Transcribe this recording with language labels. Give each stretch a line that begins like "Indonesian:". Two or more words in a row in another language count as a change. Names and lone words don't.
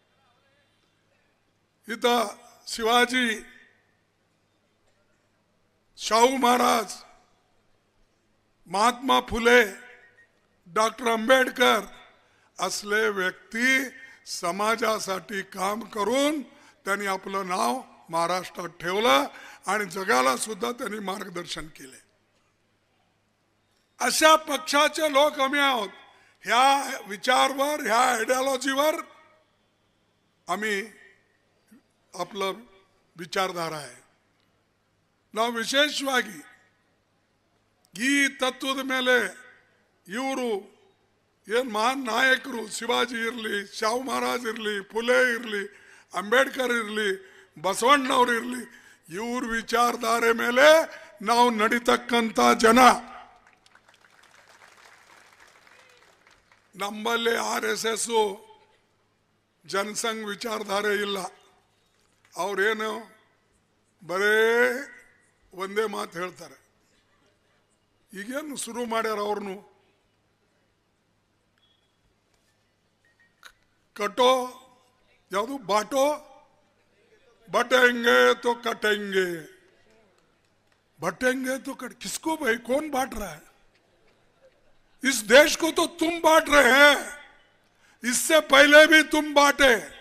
Marathi: इथं शिवाजी, शाहू महाराज, महात्मा फुले, डॉक्टर आंबेडकर असले व्यक्ती समाजासाठी काम करून त्यांनी आपलं नाव महाराष्ट्रात ठेवलं आणि जगाला सुद्धा त्यांनी मार्गदर्शन केले. अशा पक्षाचे लोक आम्ही आहोत. ह्या विचारवर, ह्या आयडियोलॉजीवर आम्ही आपलं ವಿಚಾರಧಾರ है.
Kannada: ನಾವು ವಿಶೇಷವಾಗಿ ಈ ತತ್ವದ ಮೇಲೆ ಇವರು ಏನು ಮಹಾನ್ ನಾಯಕರು, ಶಿವಾಜಿ ಇರಲಿ, ಶಾಹು ಮಹಾರಾಜ್ ಇರಲಿ, ಫುಲೆ ಇರಲಿ, ಅಂಬೇಡ್ಕರ್ ಇರಲಿ, ಬಸವಣ್ಣವ್ರು ಇರಲಿ, ಇವ್ರ ವಿಚಾರಧಾರೆ ಮೇಲೆ ನಾವು ನಡೀತಕ್ಕಂಥ ಜನ. ನಮ್ಮಲ್ಲಿ RSS ಜನಸಂಘ ವಿಚಾರಧಾರೆ ಇಲ್ಲ. ಅವ್ರೇನು ಬರೇ ಒಂದೇ ಮಾತು ಹೇಳ್ತಾರೆ. ಈಗೇನು ಶುರು ಮಾಡ್ಯಾರ ಅವ್ರನ್ನು,
Hindi: कटो यादू बांटो बटेंगे तो कटेंगे, बटेंगे तो किसको भाई, कौन बांट रहा है? इस देश को तो तुम बांट रहे हैं, इससे पहले भी तुम बांटे.